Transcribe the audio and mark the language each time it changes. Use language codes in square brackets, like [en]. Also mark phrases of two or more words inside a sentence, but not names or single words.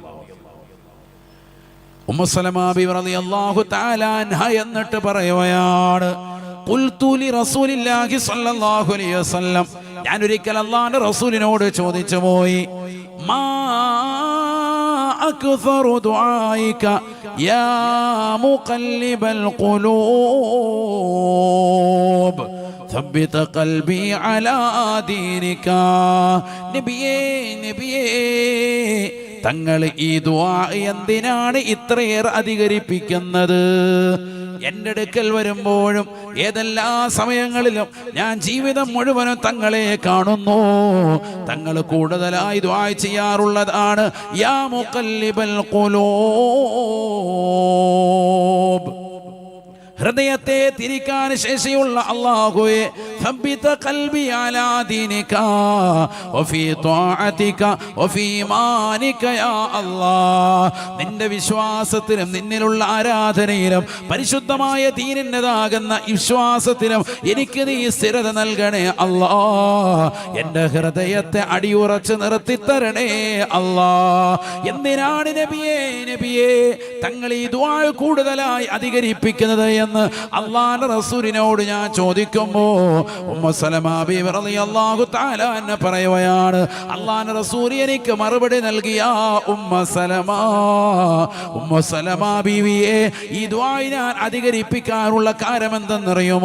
[ml] ഉമ്മു സലമ ബിബി [ar] رضي الله تعالى عنها [ml] എന്നിട്ട് പറയുകയാണ്, [ar] قلت لرسول الله صلى الله عليه وسلم, [ml] ഞാൻ ഒരിക്കൽ അല്ലാഹുവിന്റെ റസൂലിനോട് ചോദിച്ചു പോയി, [ar] ما أكثر دعائك يا مقلب القلوب ثبت قلبي على دينك. [ml] നബിയേ നബിയേ, തങ്ങൾ ഈ ദുആ എന്തിനാണ് ഇത്രയേറെ അധികരിപ്പിക്കുന്നത്? എൻ്റെ അടുക്കൽ വരുമ്പോഴും ഏതെല്ലാ സമയങ്ങളിലും ഞാൻ ജീവിതം മുഴുവനും തങ്ങളെ കാണുന്നു. തങ്ങൾ കൂടുതലായി ദുആ ചെയ്യാറുള്ളതാണ് [ar] يا مقلب القلوب. [ml] ഹൃദയത്തെ തിരിക്കാൻ ശേഷിയുള്ള അല്ലാഹുവേ, [ar] ثبت قلبي على دينك وفي طاعتك وفي إيمانك يا الله. [ml] നിന്റെ വിശ്വാസത്തിലും നിന്നിലുള്ള ആരാധനയിലും പരിശുദ്ധമായ ദീനിൻ്റെതാകുന്ന വിശ്വാസത്തിലും എനിക്ക് നീ സ്ഥിരത നൽകണേ അല്ലാഹ്. എൻ്റെ ഹൃദയത്തെ അടിയുറച്ച് നിർത്തിത്തരണേ അല്ലാഹ്. എന്തിനാണ് നബിയേ നബിയേ തങ്ങൾ ഈ ദുആ കൂടുതലായി അധികരിപ്പിക്കുന്നത് എന്ന് അല്ലാഹുവിന്റെ റസൂലിനോട് ഞാൻ ചോദിക്കുമ്പോൾ ഉമ്മു സലമ ബിബി [ar] رضي الله تعالى عنها [ml] പറയുകയാണ്, അല്ലാഹുവിന്റെ റസൂൽ എനിക്ക് മറുപടി നൽകിയ ഉമ്മു സലമ ബിവിയെ, ഈ ദുആ ഞാൻ അധികരിപ്പിക്കാനുള്ള കാരണം എന്തെന്നറിയുമോ?